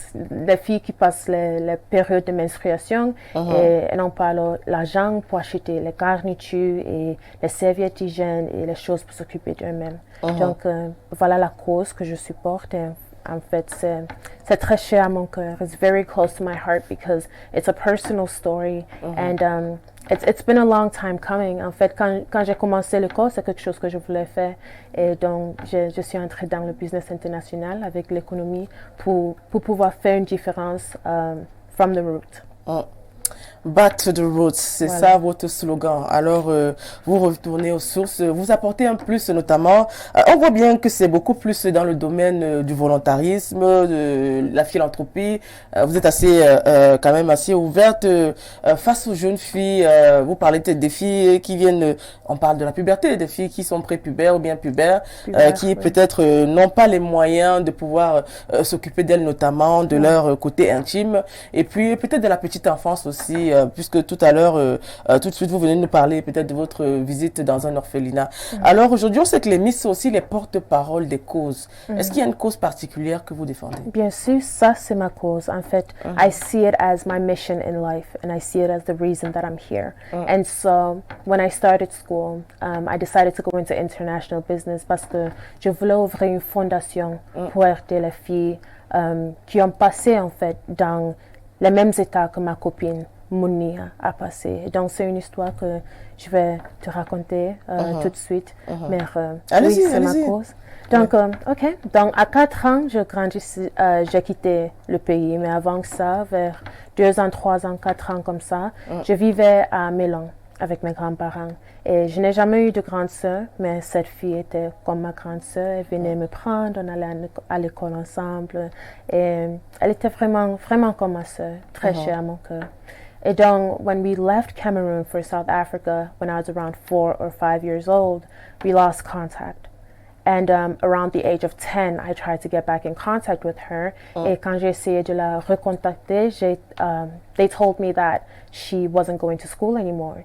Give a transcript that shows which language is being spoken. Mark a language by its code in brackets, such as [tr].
[fr] les filles qui passent les périodes de menstruation et elles n'ont pas l'argent pour acheter les garnitures et les serviettes hygiène et les choses pour s'occuper d'eux-mêmes. Donc, voilà la cause que je supporte. Et, en fait, c'est très cher à mon cœur. [en] It's very close to my heart because it's a personal story and it's been a long time coming. [fr] En fait, quand j'ai commencé l'école, c'est quelque chose que je voulais faire. Et donc, je suis entrée dans le business international avec l'économie pour pouvoir faire une différence [en] from the root. Back to the roots, [fr] c'est ça votre slogan. Alors, vous retournez aux sources, vous apportez un plus notamment. On voit bien que c'est beaucoup plus dans le domaine du volontarisme, de la philanthropie. Vous êtes quand même assez ouverte face aux jeunes filles. Vous parlez peut-être des filles qui viennent, on parle de la puberté, des filles qui sont prépubères ou bien pubères, qui peut-être n'ont pas les moyens de pouvoir s'occuper d'elles notamment, de leur côté intime. Et puis peut-être de la petite enfance aussi. Puisque tout à l'heure, tout de suite, vous venez de nous parler peut-être de votre visite dans un orphelinat. Alors aujourd'hui, on sait que les Miss sont aussi les porte-parole des causes. Est-ce qu'il y a une cause particulière que vous défendez? Bien sûr, ça c'est ma cause. En fait, [en] I see it as my mission in life and I see it as the reason that I'm here. And so, when I started school, I decided to go into international business [fr] parce que je voulais ouvrir une fondation pour aider les filles qui ont passé en fait dans les mêmes états que ma copine Mouni a passé. Donc, c'est une histoire que je vais te raconter tout de suite. Mais oui, c'est ma cause. Donc, OK. Donc, à 4 ans, j'ai quitté le pays. Mais avant que ça, vers 2 ans, 3 ans, 4 ans comme ça, je vivais à Mélan avec mes grands-parents. Et je n'ai jamais eu de grande sœur, mais cette fille était comme ma grande sœur. Elle venait me prendre, on allait à l'école ensemble. Et elle était vraiment, vraiment comme ma sœur, très chère à mon cœur. [en] And donc, when we left Cameroon for South Africa, when I was around 4 or 5 years old, we lost contact. And around the age of 10, I tried to get back in contact with her. [fr] Et quand j'ai essayé de la recontacter, [en] they told me that she wasn't going to school anymore.